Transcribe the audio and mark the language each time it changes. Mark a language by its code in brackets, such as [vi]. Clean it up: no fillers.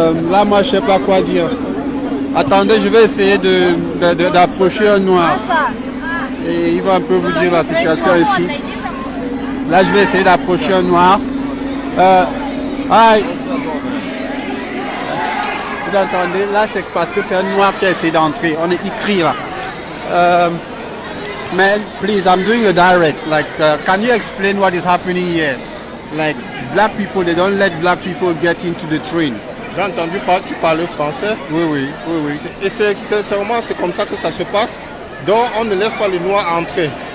[fr] Là, moi, je sais pas quoi dire. Attendez, je vais essayer d'approcher un noir. Et il va un peu vous dire la situation ici. Là, je vais essayer d'approcher un noir. [en] Hi. [fr] Vous entendez? Là, c'est parce que c'est un noir qui a essayé d'entrer. On est écrit là. [en] Man, please, I'm doing a direct. Like, can you explain what is happening here? Like, black people, they don't let black people get into the train. [fr] J'ai entendu tu parler français. Oui. Et c'est comme ça que ça se passe. Donc, on ne laisse pas les noirs entrer.